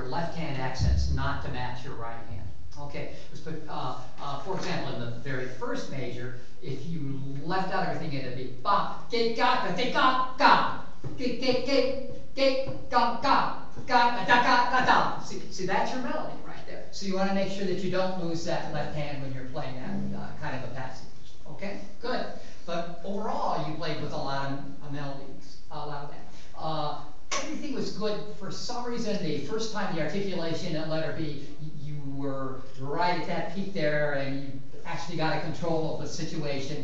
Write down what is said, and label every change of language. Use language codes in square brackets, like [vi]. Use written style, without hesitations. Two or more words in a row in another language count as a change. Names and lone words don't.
[en] left-hand accents, not to match your right hand. Okay, for example, in the very first measure, if you left out everything, it'd be ba, ge, ga, da, ge, ga, ga, ge, ge, ge, ge, ga, ga, ga, da, ga, da, da. See, that's your melody right there. So you want to make sure that you don't lose that left hand when you're playing that kind of a passage. Okay, good. But overall, you played with a lot of melodies, a lot of that. Everything was good. For some reason, the first time the articulation at letter B, you were right at that peak there, and you actually got a control of the situation.